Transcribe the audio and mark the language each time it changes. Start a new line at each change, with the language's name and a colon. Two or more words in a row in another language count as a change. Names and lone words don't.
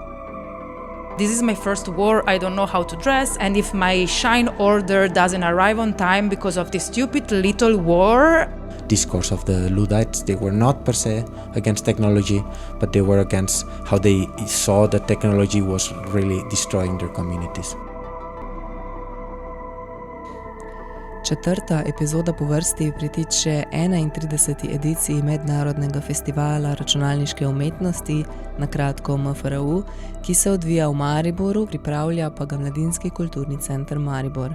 English: This is my first war, I don't know how to dress, and if my Shine order doesn't arrive on time because of this stupid little war. Discourse of the Luddites, they were not per se against technology, but they were against how they saw that technology was really destroying their communities.
Slovenian: Četrta epizoda po vrsti pritiče 31. ediciji mednarodnega festivala računalniške umetnosti, na kratko MFRU, ki se odvija v Mariboru, pripravlja pa ga Mladinski kulturni center Maribor.